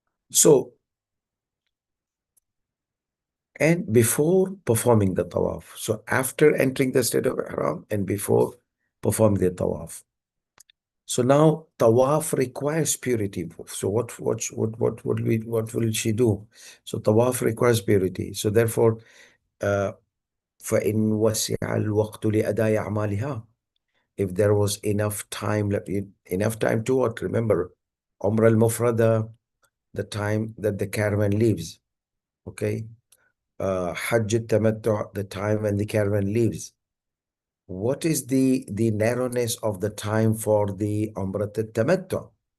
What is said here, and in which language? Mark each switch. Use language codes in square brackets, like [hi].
[en] So, and before performing the tawaf. So after entering the state of ihram and before performing the tawaf. So now tawaf requires purity. So what will she do? So tawaf requires purity. [ar] So therefore, uh, فإن وسع الوقت لأداء أعمالها. [en] If there was enough time, enough time to what? Remember, Umrah al-Mufrada, the time that the caravan leaves. Okay. Hajj al-Tamattu, the time when the caravan leaves. What is the narrowness of the time for the Umrah al-Tamattu?